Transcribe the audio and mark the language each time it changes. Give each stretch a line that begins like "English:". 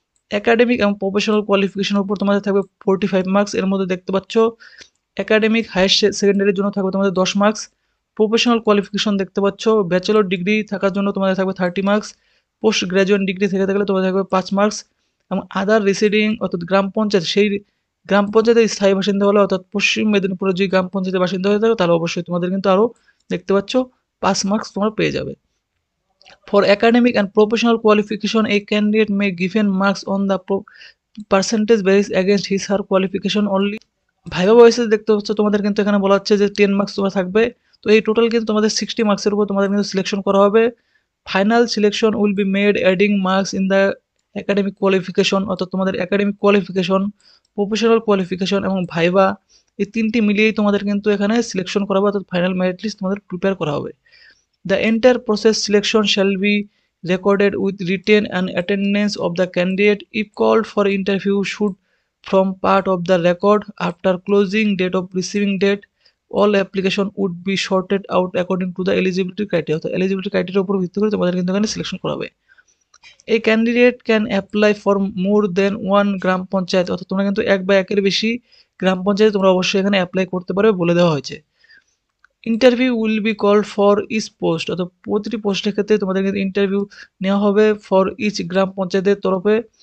Bangla: Academic এবং professional কোয়ালিফিকেশনের উপর তোমাদের থাকবে 45 মার্কস, এর মধ্যে দেখতে পাচ্ছ একাডেমিক হায়ার সেকেন্ডারির জন্য থাকবে তোমাদের 10 মার্কস, প্রফেশনাল কোয়ালিফিকেশন দেখতে পাচ্ছ ব্যাচেলর ডিগ্রি থাকার জন্য তোমাদের থাকবে 30 মার্কস, পোস্ট গ্র্যাজুয়েট ডিগ্রি থেকে থাকলে তোমাদের থাকবে 5 মার্কস। এবং আদার রিসিডিং অর্থাৎ গ্রাম পঞ্চায়েত, সেই গ্রাম পঞ্চায়েতের স্থায়ী বাসিন্দা হলে অর্থাৎ পশ্চিম মেদিনীপুরের যদি গ্রাম পঞ্চায়েতের বাসিন্দা হয়ে থাকে তাহলে অবশ্যই তোমাদের কিন্তু আরও দেখতে পাচ্ছ 5 মার্কস তোমরা পেয়ে যাবে।
English: For academic and professional qualification, a candidate may given marks on the percentage varies against his her qualification only.
Bangla: Viva ভয়েসে দেখতে পাচ্ছ তোমাদের কিন্তু এখানে বলা হচ্ছে যে 10 মার্কস তোমার থাকবে। তো এই টোটাল কিন্তু তোমাদের 60 মার্কসের উপর তোমাদের কিন্তু সিলেকশন করা হবে।
English: final selection will be made adding marks in the academic qualification,
Bangla: অর্থাৎ তোমাদের একাডেমিক কোয়ালিফিকেশন, প্রফেশনাল কোয়ালিফিকেশন এবং ভাইবা এই 3টি মিলিয়েই তোমাদের কিন্তু এখানে সিলেকশন করা হবে, অর্থাৎ ফাইনাল মেরিট লিস্ট তোমাদের প্রিপেয়ার করা হবে।
English: The entire process selection shall be recorded with written and attendance of the candidate. If called for interview, should form part of the record. After closing date of receiving date, all application would be sorted out according to the eligibility criteria.
Bangla: তো eligibility criteria উপর ভিত্তি করে তোমাদের কিন্তু এখানে selection করা হবে।
English: A candidate can apply for more than one
Bangla: গ্রাম পঞ্চায়েত, অর্থাৎ তোমরা কিন্তু এক বা একের বেশি গ্রাম পঞ্চায়েত তোমরা অবশ্যই এখানে অ্যাপ্লাই করতে পারবে বলে দেওয়া হয়েছে।
English: interview will be called for each post,
Bangla: অর্থাৎ প্রতিটি পোস্টের ক্ষেত্রে তোমাদের কিন্তু ইন্টারভিউ নেওয়া হবে
English: for each
Bangla: গ্রাম পঞ্চায়েতের তরফে।